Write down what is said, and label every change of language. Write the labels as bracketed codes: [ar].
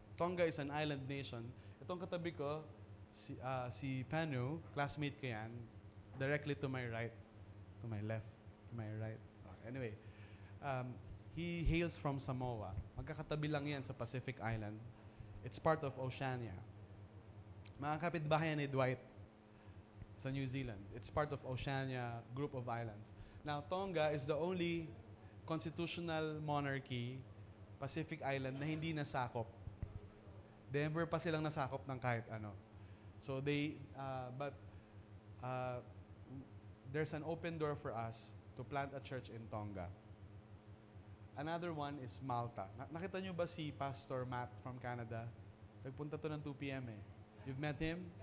[en] Tonga is an island nation. [tl] Itong katabi ko, si Panu, classmate ko yan, [en] directly to my right, to my left, to my right. Anyway, he hails from Samoa. [tl] Magkakatabi lang yan sa Pacific Island. [en] It's part of Oceania. [tl] Mga kapitbahay ni Dwight sa New Zealand. [en] It's part of Oceania group of islands. Now, Tonga is the only constitutional monarchy, Pacific Island, [tl] na hindi nasakop. Never pa silang nasakop ng kahit ano. [en] So there's an open door for us to plant a church in Tonga. Another one is Malta. [tl] Nakita nyo ba si Pastor Matt [en] from Canada? [tl] Nagpunta to ng 2 p.m. eh. [en] You've met him?